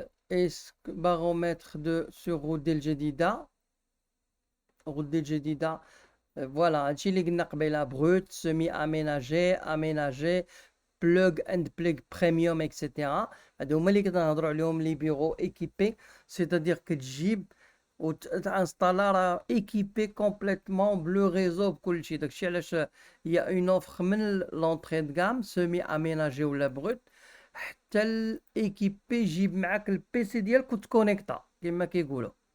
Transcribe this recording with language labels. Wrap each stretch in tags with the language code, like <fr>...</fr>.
<fr>Est-ce que baromètre sur Route del Jedida. Route del Jedida. Voilà.</fr> <ar>هادشي اللي قلنا قبيله</ar> <fr>brut, semi-aménagé, aménagé, plug and plug premium,</fr> <ar>etc. هادو هما اللي كنهضروا عليهم لي بيرو équipés.</ar> <fr>C'est-à-dire que</fr> <ar>تجيب وتانستالا راه équipé complètement bleu réseau بكلشي. داكشي علاش هي اون اوفر من لونطري دو غام سيمي اميناجي ولا بروت حتى الايكيبي. جيب معاك البيسي ديالك وتكونيكتا كما كيقولوا.</ar>